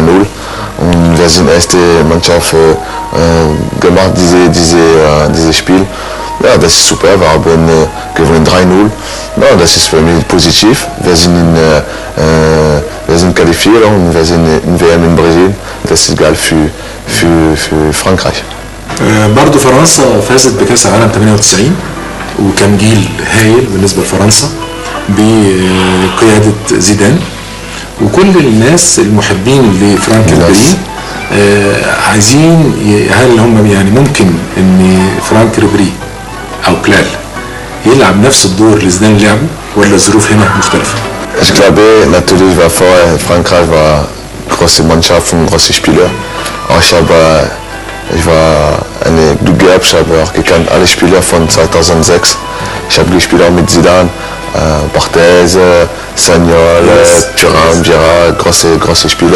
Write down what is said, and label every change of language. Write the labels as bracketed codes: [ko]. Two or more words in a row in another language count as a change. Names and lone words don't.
[de] Und wir sind erste Mannschaft gemacht, dieses Spiel. Ja, das ist super, wir haben gewonnen 3-0. Ja, das ist für mich positiv. Wir sind qualifiziert und wir sind in WM in Brasilien. Das ist geil für Frankreich. [ar] برضو فرنسا فازت بكأس العالم 98 وكان جيل هايل بالنسبة لفرنسا بقيادة زيدان، وكل الناس المحبين لفرانك ريبيري عايزين هل هم يعني ممكن ان فرانك ريبيري او بلال يلعب نفس الدور اللي زيدان لعبه ولا الظروف هنا مختلفة؟ [de] Ich glaube, natürlich war vorher Frankreich war große Mannschaft und große Spieler. Ich war eine Glück gehabt, ich habe auch gekannt alle Spieler von 2006. Ich habe gespielt auch mit Zidane, Barthez, Sagnol, Thuram, Vieira, große Spieler.